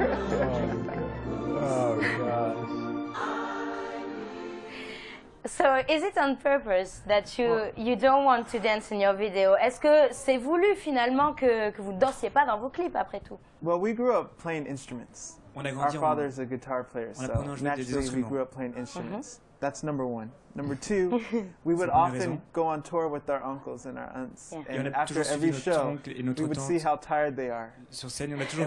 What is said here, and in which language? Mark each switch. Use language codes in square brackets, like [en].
[en] Oh gosh. So, is it on purpose that you don't want to dance in your video? [fr] Est-ce que c'est voulu finalement que vous ne dansiez pas dans vos clips après tout? [en] Well, we grew up playing instruments. [fr] On a [en] Our [fr] grandi [en] father's a guitar player, so naturally we grew up playing instruments. That's number one. Number two, we would often go on tour with our uncles and our aunts. Yeah. And after every show, we would see how tired they are. [fr] Sur scène, on a toujours